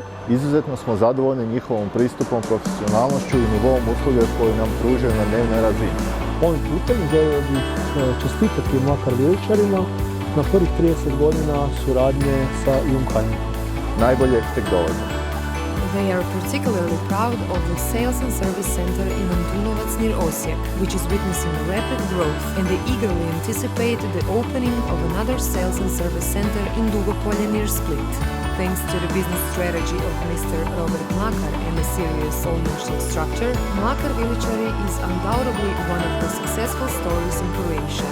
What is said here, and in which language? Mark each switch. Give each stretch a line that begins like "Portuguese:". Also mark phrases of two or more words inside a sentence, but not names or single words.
Croatian: Izuzetno smo zadovoljni njihovom pristupom, profesionalnošću i nivoom usluge koju nam pružaju na dnevnoj razini. Ovim putem želio bih čestitati Mlakar Viličarima na prvih 30 godina suradnje sa Jungheinrichom. Najbolje tek dolazi.
English: They are particularly proud of the Sales and Service Center in Antunovac near Osijek, which is witnessing rapid growth, and they eagerly anticipate the opening of another Sales and Service Center in Dugopolje near Split. Thanks to the business strategy of Mr. Robert Mlakar and a serious ownership structure, Mlakar Viličari is undoubtedly one of the successful stories in Croatia.